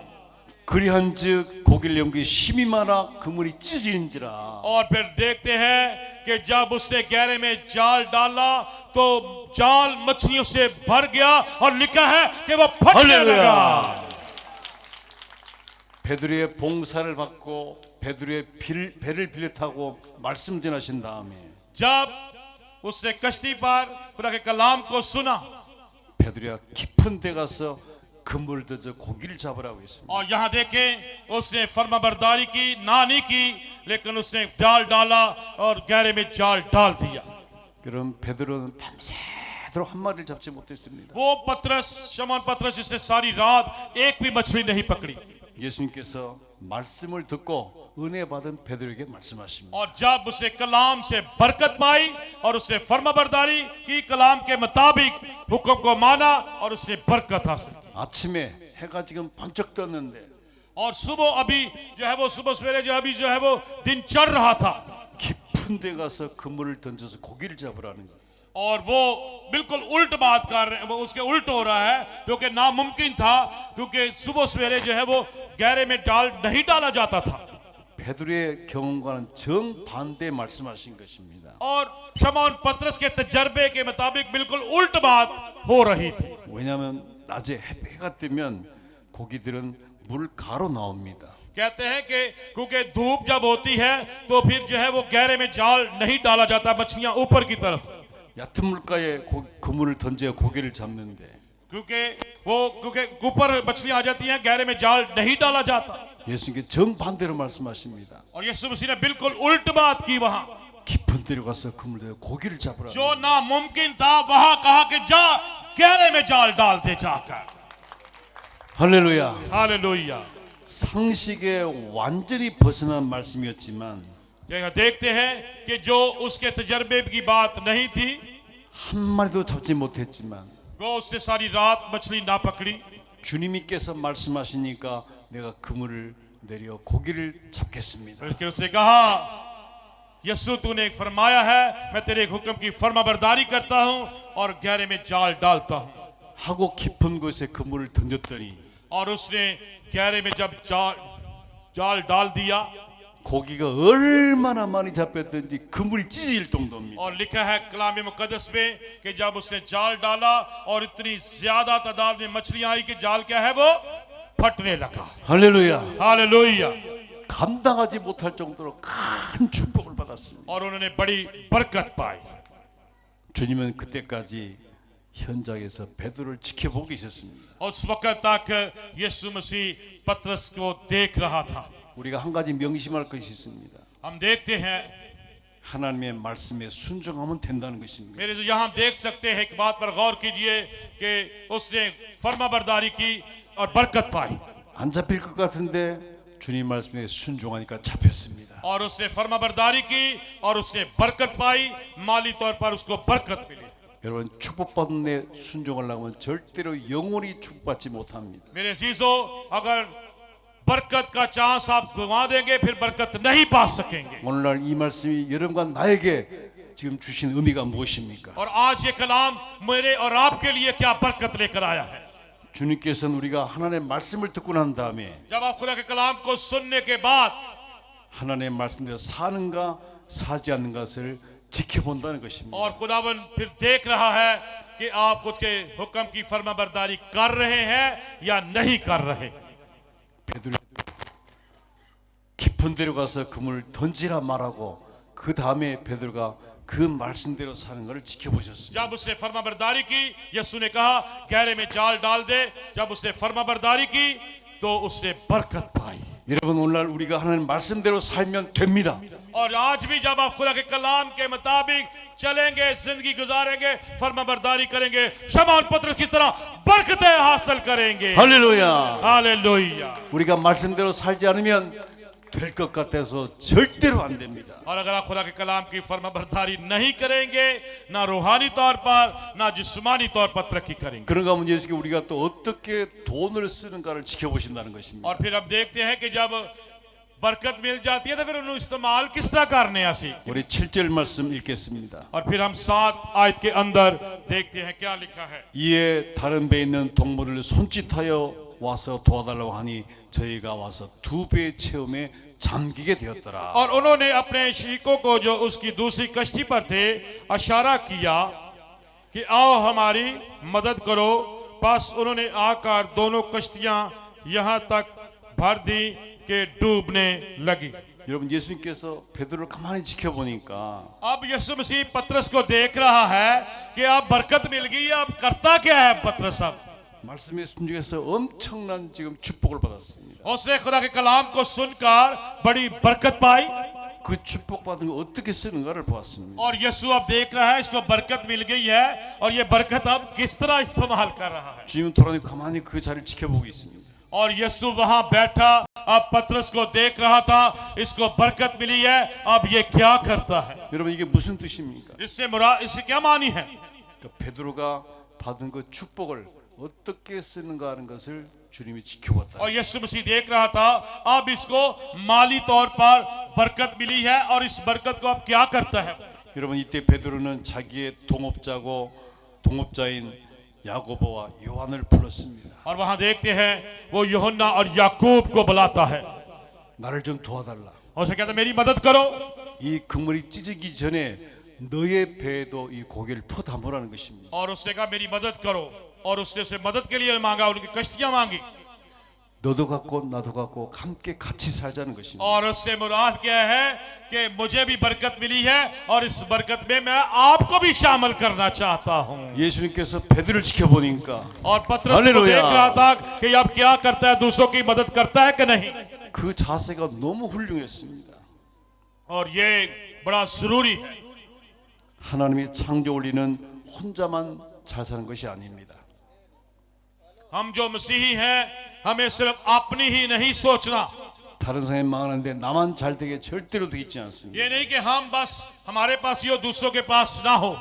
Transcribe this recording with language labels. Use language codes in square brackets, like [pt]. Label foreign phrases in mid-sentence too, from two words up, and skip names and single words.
[ko] 그리한즉 고기를 연기 심히 많아 그물이 찢어지는지라. [ur] اور پھر دیکھتے ہیں کہ جب اس نے گہرے میں جال ڈالا تو جال مچھلیوں سے بھر گیا اور لکھا ہے کہ وہ پھٹنے لگا. [ko] 베드로의 봉사를 받고 베드로의 배를 빌려 타고 말씀 전하신 다음에 [ur] جب اس نے کشتی پر خدا کے کلام کو سنا [ko] 베드로가 깊은 데 가서 그물을 던져 고기를 잡으라고 했습니다. [ur] اور یہاں دیکھیں اس نے فرمانبرداری کی نا نہیں کی، لیکن اس نے جال ڈالا اور گہرے میں جال ڈال دیا. [ko] 그럼 베드로는 밤새도록 한 마리를 잡지 못했습니다. [ur] وہ شمعون پطرس جس نے ساری رات ایک بھی مچھلی نہیں پکڑی. [ko] 예수님께서 말씀을 듣고 은혜 받은 베드로에게 말씀하십니다. [ur] اور جب اس نے کلام سے برکت پائی اور اس نے فرمانبرداری کی، کلام کے مطابق حکم کو مانا اور اس نے برکت حاصل کی. [ko] 아침에 해가 지금 번쩍 떴는데 [ur] اور صبح ابھی جو ہے وہ صبح سویرے جو ہے وہ دن چڑھ رہا تھا [ko] 깊은 데 가서 그물을 던져서 고기를 잡으라는 거예요. [ur] اور وہ بالکل الٹ بات کر رہے، وہ اس کے الٹ ہو رہا ہے، کیونکہ ناممکن تھا، کیونکہ صبح سویرے جو ہے وہ گہرے میں نہیں ڈالا جاتا تھا. [ko] 베드로의 경험과는 정반대 말씀하신 것입니다. [ur] اور شمعون پطرس کے تجربے کے مطابق بالکل الٹ بات ہو رہی تھی. [ko] 왜냐하면 낮에 해가 뜨면 고기들은 물 가로 나옵니다. [ur] کہتے ہیں کہ کیونکہ دھوپ جب ہوتی ہے تو پھر جو ہے وہ گہرے میں جال نہیں ڈالا جاتا، مچھلیاں اوپر کی طرف. [ko] 얕은 물가에 그물을 던져 고기를 잡는데 [ur] کیونکہ اوپر مچھلیاں آ جاتی ہیں، گہرے میں جال نہیں ڈالا جاتا. [ko] 예수님께 정반대로 말씀하십니다. [ur] اور یسوع مسیح نے بالکل الٹ بات کی. वहां [ko] 깊은 데로 가서 그물 내어 고기를 잡으라. [ur] جو ناممکن تھا وہاں کہا کہ جا گہرے میں جال ڈال دے جا کر. [ko] 할렐루야. [ur] हालेलुया। [ko] 상식에 완전히 벗어난 말씀이었지만 [ur] یہ دیکھتے ہیں کہ جو اس کے تجربے کی بات نہیں تھی, [ko] 한 마리도 잡지 못했지만 [ur] وہ اس نے ساری رات مچھلی نہ پکڑی, [ko] 주님께서 말씀하시니까 내가 그물을 내려 고기를 잡겠습니다. [ur] بلکہ اس نے کہا یسوع تو نے فرمایا ہے میں تیرے حکم کی فرمانبرداری کرتا ہوں اور گہرے میں جال ڈالتا ہوں. [ko] 하고 깊은 곳에 그물을 던졌더니 [ur] اور اس نے گہرے میں جب جال ڈال دیا [ko] 고기가 얼마나 많이 잡혔든지 그물이 찢어질 정도입니다. [ur] اور لکھا ہے کلام مقدس میں کہ جب اس نے جال ڈالا اور اتنی زیادہ تعداد میں مچھلیاں آئی کہ جال کیا ہے وہ پھٹنے لگا. [ko] 할렐루야. [ur] हालेलुया। [ko] 감당하지 못할 정도로 큰 축복을 받았습니다. [ur] اور انہوں نے بڑی برکت پائی. [ko] 주님은 그때까지 현장에서 베드로를 지켜보고 계셨습니다. [ur] اس وقت تک یسوع مسیح پطرس کو دیکھ رہا تھا. [ko] 우리가 한 가지 명심할 것이 있습니다. [ur] ہم دیکھتے ہیں, [ko] 하나님의 말씀에 순종하면 된다는 것입니다. [ur] میرے جو یہاں دیکھ سکتے ہیں، ایک بات پر غور کیجیے کہ اس نے فرمانبرداری کی اور برکت پائی. [ko] 안 잡힐 것 같은데 주님 말씀에 순종하니까 잡혔습니다. [ur] اور اس نے فرمانبرداری کی اور اس نے برکت پائی، مالی طور پر اس کو برکت ملی. [ko] 여러분 축복받는 데 순종하려고 하면 절대로 영원히 축복받지 못합니다. [ur] میرے عزیزو، اگر برکت کا چانس آپ گنوا دیں گے پھر برکت نہیں پا سکیں گے. [ko] 오늘날 이 말씀이 여러분과 나에게 지금 주신 의미가 무엇입니까? [ur] اور آج یہ کلام میرے اور آپ کے لیے کیا برکت لے کر آیا ہے. [ko] 주님께서는 우리가 하나님의 말씀을 듣고 난 다음에 [ur] جب آپ خدا کے کلام کو سننے کے بعد [ko] 하나님의 말씀대로 사는가 사지 않는 것을 지켜본다는 것입니다. [ur] اور خداوند پھر دیکھ رہا ہے کہ آپ اس کے حکم کی فرمانبرداری کر رہے ہیں یا نہیں کر رہے. [ko] 베드로 깊은 데로 가서 그물을 던지라 말하고 그 다음에 베드로가 그 말씀대로 사는 것을 지켜보셨습니다. [ur] جب اس نے فرمانبرداری کی، یسوع نے کہا گہرے میں جال ڈال دے. جب اس نے فرمانبرداری کی تو اس نے برکت پائی. [ko] 여러분 오늘날 우리가 하나님 말씀대로 살면 됩니다. [ur] اور آج بھی جب آپ خدا کے کلام کے مطابق چلیں گے، زندگی گزاریں گے، فرمانبرداری کریں گے، شمعون پطرس کی طرح برکتیں حاصل کریں گے. [ko] 할렐루야. [ur] हालेलुया। [ko] 우리가 말씀대로 살지 않으면 될 것 같아서 절대로 안 됩니다. [ur] اور اگر آپ خدا کے کلام کی فرمانبرداری نہیں کریں گے، نہ روحانی طور پر نہ جسمانی طور پر ترقی کریں گے. [ko] 그런가 하면 예수께 우리가 또 어떻게 돈을 쓰는가를 지켜보신다는 것입니다. [ur] اور پھر اب دیکھتے ہیں کہ جب برکت مل جاتی ہے تو پھر انہیں استعمال کس طرح کرنے ہیں. [ko] 우리 7절 말씀 읽겠습니다. [ur] اور پھر ہم 7 آیت کے اندر دیکھتے ہیں کیا لکھا ہے. [ko] 이에 다른 배에 있는 동물을 손짓하여 와서 도와달라고 하니 저희가 와서 2배의 체험에 잠기게 되었더라. [ur] اور انہوں نے اپنے شریکوں کو جو اس کی دوسری کشتی پر تھے اشارہ کیا کہ آؤ ہماری مدد کرو. بس انہوں نے آ کر دونوں کشتیاں یہاں تک بھر دی کہ ڈوبنے لگی. [ko] 여러분 예수님께서 베드로를 가만히 지켜보니까 [ur] اب یسوع مسیح پطرس کو دیکھ رہا ہے کہ اب برکت مل گئی، اب کرتا کیا ہے پطرس. अब [ko] 말씀에 순종해서 엄청난 지금 축복을 받았습니다. [ur] اس نے خدا کے کلام کو سن کر بڑی برکت پائی. [ko] 그 축복받은 거 어떻게 쓰는가를 보았습니다. [ur] اور یسوع اب دیکھ رہا ہے اس کو برکت مل گئی ہے اور یہ برکت اب کس طرح استعمال کر رہا ہے. [ko] 주님은 돌아다니고 가만히 그 자리를 지켜보고 있습니다. [ur] اور یسوع وہاں بیٹھا اب پطرس کو دیکھ رہا تھا، اس کو برکت ملی ہے، اب یہ کیا کرتا ہے. [ko] 여러분 이게 무슨 뜻입니까? [ur] اس سے کیا معنی ہے. [ko] 그러니까 베드로가 받은 그 축복을 어떻게 쓰는가 하는 것을 주님이 지켜봤다. [ur] اور یسوع مسیح دیکھ رہا تھا اب اس کو مالی طور پر برکت ملی ہے اور اس برکت کو اب کیا کرتا ہے. [ko] 여러분 이때 베드로는 자기의 동업자인 야고보와 요한을 불렀습니다. [ur] اور وہاں دیکھتے ہیں وہ یوحنا اور یعقوب کو بلاتا ہے. [ko] 나를 좀 도와달라. [ur] اور اسے کہتا ہے میری مدد کرو. [ko] 이 그물이 찢어지기 전에 너의 배에도 이 고기를 퍼 담으라는 것입니다. [ur] اور اس نے کہا میری مدد کرو. اور اس نے اسے مدد کے لیے مانگا، ان کی کشتیاں مانگی. [ko] 너도 갖고 나도 갖고 함께 같이 살자는 것입니다. [ur] اور اس سے مراد کیا ہے کہ مجھے بھی برکت ملی ہے اور اس برکت میں میں آپ کو بھی شامل کرنا چاہتا ہوں. [ko] 예수님께서 베드로를 지켜보니까 [ur] اور پطرس کو دیکھ رہا تھا کہ اب کیا کرتا ہے، دوسروں کی مدد کرتا ہے کہ نہیں. [ko] 그 자세가 너무 훌륭했습니다. [ur] اور یہ بڑا ضروری ہے. [ko] 하나님이 창조 원리는 혼자만 잘 사는 것이 아닙니다. [ur] ہم جو مسیحی ہیں ہمیں صرف اپنی ہی نہیں سوچنا. [ko] 다른 사람이 망하는데 나만 잘 되게 절대로 되지 있지 않습니다. [ur] یہ نہیں کہ ہم بس ہمارے پاس ہی ہو، دوسروں کے پاس نہ ہو.